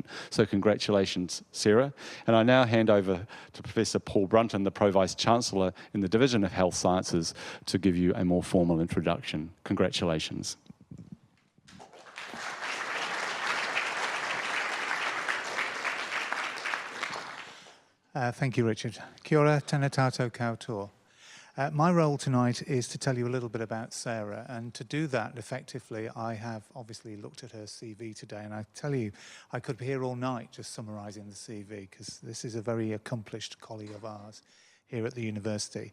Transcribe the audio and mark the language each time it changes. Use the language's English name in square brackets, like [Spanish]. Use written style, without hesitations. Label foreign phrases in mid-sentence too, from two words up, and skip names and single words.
[English] So congratulations, Sarah. And I now hand over to Professor Paul Brunton, the Pro-Vice-Chancellor in the Division of Health Sciences, to give you a more formal introduction. Congratulations. Thank you, Richard. [Māori] Kia ora, tēnā tātou koutou. [English] My role tonight is to tell you a little bit about Sarah, and to do that effectively, I have obviously looked at her CV today, and I tell you, I could be here all night just summarising the CV, because this is a very accomplished colleague of ours here at the university.